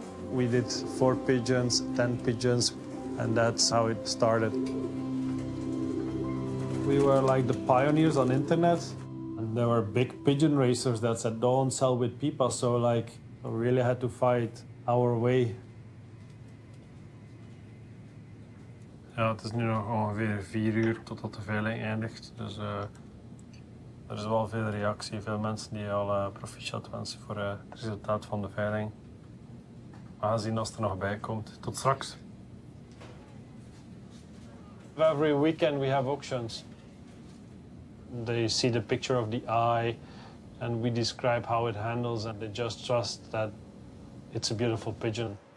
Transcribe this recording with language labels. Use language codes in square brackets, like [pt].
[en] We did 4 pigeons, 10 pigeons, and that's how it started. We were like the pioneers on internet. And there were big pigeon racers that said, don't sell with Pippa. So like, we really had to fight our way. [nl] Ja, het is nu nog ongeveer 4 uur totdat de veiling eindigt. Dus Er is wel veel reactie, veel mensen die al proficiat wensen voor het resultaat van de veiling. We gaan zien als het er nog bij komt. Tot straks. [en] Every weekend we have auctions. They see the picture of the eye and we describe how it handles and they just trust that it's a beautiful pigeon.